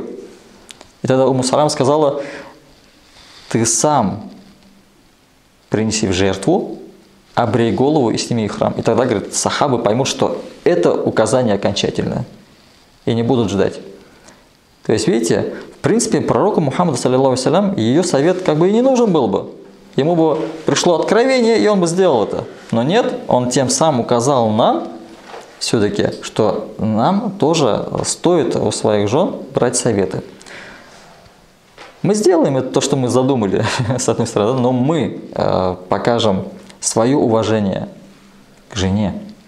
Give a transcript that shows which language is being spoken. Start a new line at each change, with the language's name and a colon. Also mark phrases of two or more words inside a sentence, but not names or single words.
Russian: И тогда Умму Салям сказала: ты сам принеси в жертву, обрей голову и сними храм. И тогда, говорит, сахабы поймут, что это указание окончательное. И не будут ждать. То есть, видите, в принципе, пророку Мухаммаду,
Arabic: صلى الله عليه وسلم,
Russian: ее совет как бы и не нужен был бы. Ему бы пришло откровение, и он бы сделал это. Но нет, он тем самым указал нам, все-таки, что нам тоже стоит у своих жен брать советы. Мы сделаем это, то, что мы задумали, с одной стороны, но мы покажем свое уважение к жене.